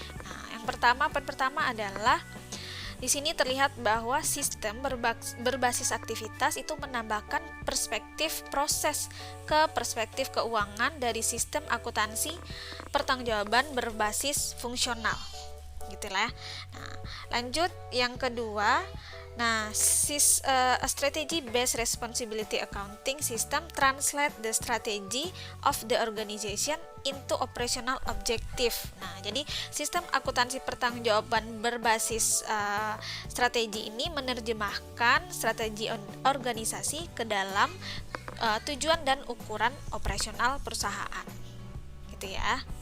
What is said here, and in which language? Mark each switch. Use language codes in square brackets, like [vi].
[id] Nah, yang pertama adalah di sini terlihat bahwa sistem berbasis aktivitas itu menambahkan perspektif proses ke perspektif keuangan dari sistem akuntansi pertanggungjawaban berbasis fungsional. Gitulah. Nah, lanjut yang kedua. [en] Nah, a strategy-based responsibility accounting system translate the strategy of the organization into operational objective. [id] Nah, jadi sistem akuntansi pertanggungjawaban berbasis strategi ini menerjemahkan strategi organisasi ke dalam tujuan dan ukuran operasional perusahaan. Gitu ya.